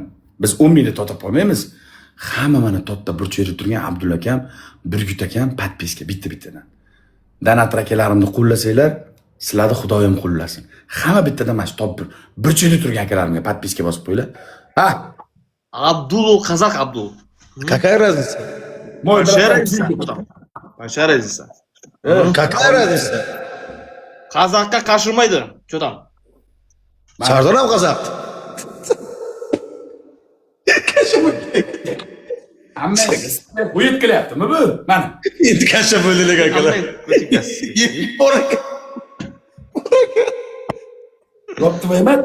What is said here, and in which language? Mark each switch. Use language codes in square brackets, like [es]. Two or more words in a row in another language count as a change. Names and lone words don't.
[uz] Biz 10 mingni totib qolmaymiz. Hamma mana totda burchayda turgan Abdulla akam, Birgut akam podpiska bitta-bittadan. Donator akalarimni qo'llasanglar, sizlarni Xudoyim qo'llasin. Hamma bittadan mana shu top burchayda turgan akalarimga podpiska bosib qo'yinglar. Ha, Abdul Qazaq Abdul. [ru] Какая разница? Большая разница. Большая разница. Какая разница? [uz] Qazaqqa qarshilmaydi. [ru] Что там? [uz] Sardor ham qozoq. hammangiz bu yetkilyaptimi bu? Mana. Endi kasha bo'ldilar akalar. Bo'ptimi?